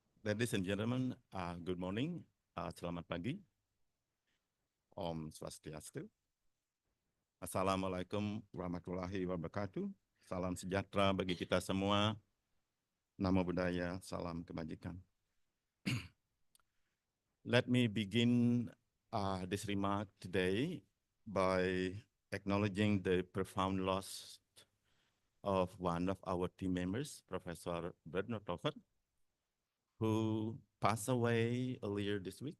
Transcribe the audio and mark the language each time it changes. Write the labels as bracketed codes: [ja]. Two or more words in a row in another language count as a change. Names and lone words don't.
[en] Ladies and gentlemen, good morning. [id] Selamat pagi. [ban] Om Swastiastu. [ar] السلام عليكم ورحمة الله وبركاته. [id] Salam sejahtera bagi kita semua. [pi] Namo Buddhaya, [id] salam kebajikan. [en] Let me begin this remark today by acknowledging the profound loss of one of our team members, Professor Bernard Toffert, who passed away earlier this week.